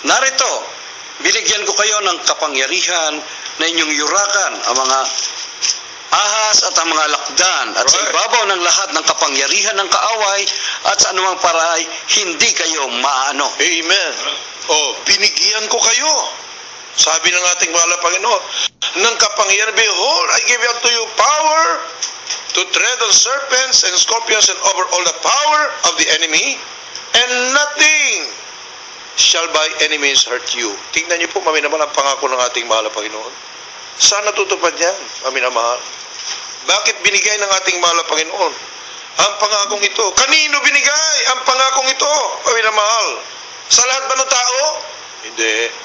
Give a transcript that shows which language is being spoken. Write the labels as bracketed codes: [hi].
[tl] Narito, binigyan ko kayo ng kapangyarihan na inyong yurakan ang mga ahas at ang mga lakdan at sa ibabaw ng lahat ng kapangyarihan ng kaaway at sa anumang paray hindi kayo maano. Amen. Binigyan ko kayo. Sabi ng ating mahal na Panginoon, ng kapangyarihan, [en] behold, I give unto you power to tread on serpents and scorpions and over all the power of the enemy, and nothing shall by any means hurt you. [tl] Tingnan niyo po, minamahal, ang pangako ng ating mahal na Panginoon. Saan natutupad yan, minamahal? Bakit binigay ng ating mahal na Panginoon ang pangakong ito? Kanino binigay ang pangakong ito, minamahal? Sa lahat ba ng tao? Hindi.